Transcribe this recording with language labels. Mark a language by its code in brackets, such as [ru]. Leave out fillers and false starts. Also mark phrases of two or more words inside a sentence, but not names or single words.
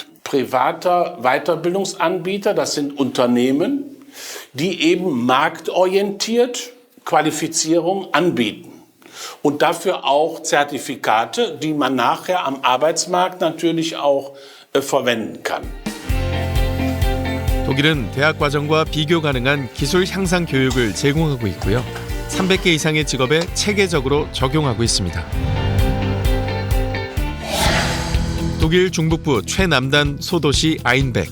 [de] Privater Weiterbildungsanbieter, das sind Unternehmen, die eben marktorientiert Qualifizierung anbieten. Und dafür auch Zertifikate, die man nachher am Arbeitsmarkt natürlich auch verwenden kann. [ko] 독일은 대학 과정과 비교 가능한 기술 향상 교육을 제공하고 있고요. 300개 이상의 직업에 체계적으로 적용하고 있습니다. 독일 중북부 최남단 소도시 아인백.